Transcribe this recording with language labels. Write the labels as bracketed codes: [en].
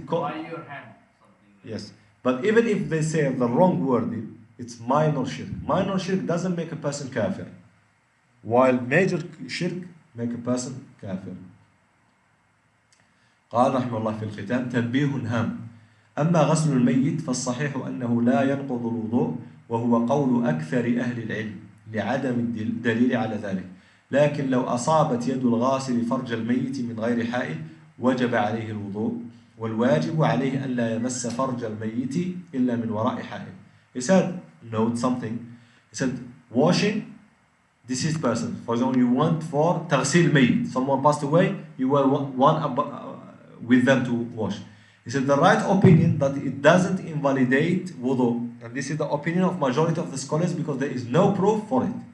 [en] by your hand, something like yes. But even if they say the wrong word, it's minor shirk. Minor shirk doesn't make a person kafir, while major shirk make a person kafir. [ar] قال رحمه الله في الختام تنبيه هام أما غسل الميت فالصحيح أنه لا ينقض الوضوء وهو قول أكثر أهل العلم لعدم الدليل على ذلك لكن لو أصابت يد الغاسل فرج الميت من غير حائل وجب عليه الوضوء والواجب عليه أن لا يمس فرج الميت إلا من وراء حائل. [en] He said, note something. He said, washing deceased person. For example, you want for [ar] تغسيل ميت. [en] Someone passed away, you were one with them to wash. He said the right opinion that it doesn't invalidate wudu. And this is the opinion of majority of the scholars because there is no proof for it.